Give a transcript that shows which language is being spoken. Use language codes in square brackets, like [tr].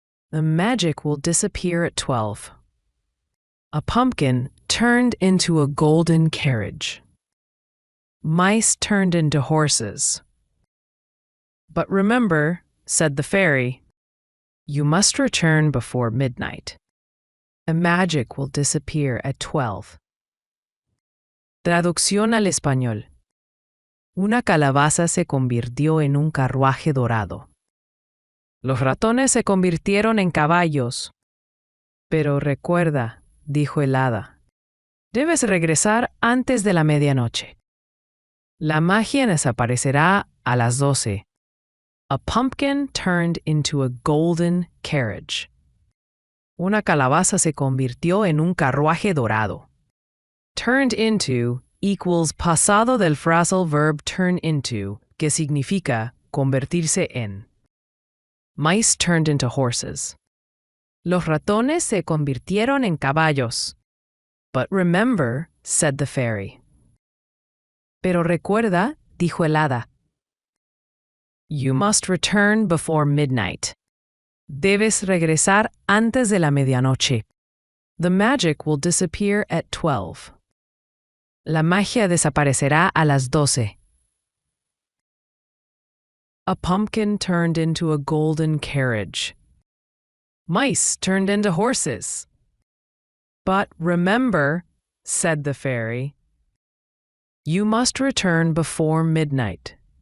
[en] The magic will disappear at 12. A pumpkin turned into a golden carriage. Mice turned into horses. But remember," said the fairy, "you must return before midnight. The magic will disappear at 12. [es] Traducción al español. Una calabaza se convirtió en un carruaje dorado. Los ratones se convirtieron en caballos. Pero recuerda, dijo el hada, debes regresar antes de la medianoche. La magia desaparecerá a las 12. [en] A pumpkin turned into a golden carriage. [es] Una calabaza se convirtió en un carruaje dorado. Turned into equals pasado del phrasal verb turn into, que significa convertirse en. [en] Mice turned into horses. [es] Los ratones se convirtieron en caballos. [en] But remember, said the fairy. [es] Pero recuerda, dijo el hada. [en] You must return before midnight. [es] Debes regresar antes de la medianoche. [en] The magic will disappear at 12. [es] La magia desaparecerá a las 12. [en] A pumpkin turned into a golden carriage. Mice turned into horses. But remember, said the fairy, you must return before midnight.